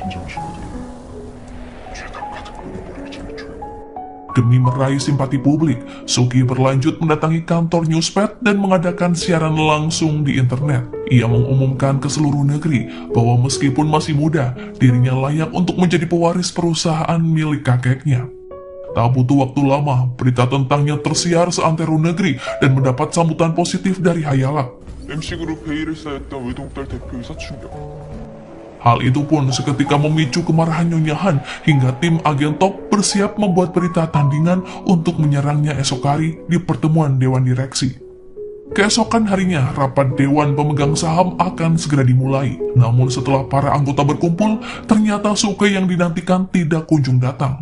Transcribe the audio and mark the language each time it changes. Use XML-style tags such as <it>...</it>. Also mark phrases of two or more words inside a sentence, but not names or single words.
<id>Demi meraih simpati publik, Suki berlanjut mendatangi kantor Newspad dan mengadakan siaran langsung di internet. Ia mengumumkan ke seluruh negeri bahwa meskipun masih muda, dirinya layak untuk menjadi pewaris perusahaan milik kakeknya. Tak butuh waktu lama, berita tentangnya tersiar seantero negeri dan mendapat sambutan positif dari Hayalak.</id> <ko>MC그룹 회의를 쌓였던 외동딸 대표이사 충격.</ko> <id>Hal itu pun seketika memicu kemarahan Nyonya Han hingga tim agen top bersiap membuat berita tandingan untuk menyerangnya esok hari di pertemuan Dewan Direksi. Keesokan harinya, rapat Dewan Pemegang Saham akan segera dimulai. Namun setelah para anggota berkumpul, ternyata Suke yang dinantikan tidak kunjung datang.</id>